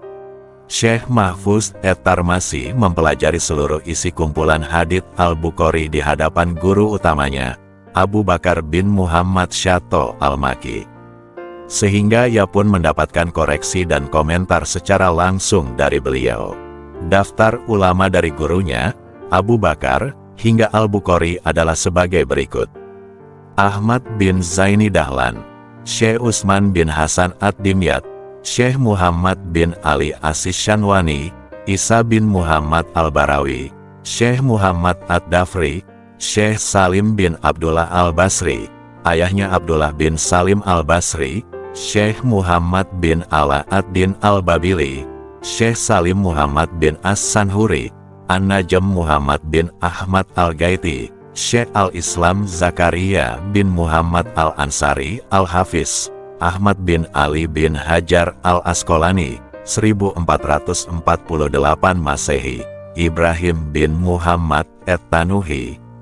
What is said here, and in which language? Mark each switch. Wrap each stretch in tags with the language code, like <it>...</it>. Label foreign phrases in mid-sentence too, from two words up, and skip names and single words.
<id>Syekh Mahfuz at-Tarmasi mempelajari seluruh isi kumpulan hadits Al-Bukhari di hadapan guru utamanya, Abu Bakar bin Muhammad Syato Al-Maki. Sehingga ia pun mendapatkan koreksi dan komentar secara langsung dari beliau. Daftar ulama dari gurunya, Abu Bakar, hingga Al-Bukhari adalah sebagai berikut. Ahmad bin Zaini Dahlan, Syekh Utsman bin Hasan Ad-Dimyat, Syekh Muhammad bin Ali As-Shanwani, Isa bin Muhammad Al-Barawi, Syekh Muhammad Ad-Dafri, Syekh Salim bin Abdullah Al-Basri, ayahnya Abdullah bin Salim Al-Basri, Syekh Muhammad bin Ala Ad-Din Al-Babili, Syekh Salim Muhammad bin As-Sanhuri, An-Najm Muhammad bin Ahmad Al-Gaiti, Syekh Al-Islam Zakaria bin Muhammad Al-Ansari Al-Hafiz, Ahmad bin Ali bin Hajar Al-Asqalani, 1448 Masehi, Ibrahim bin Muhammad At-Tanuhi,</id>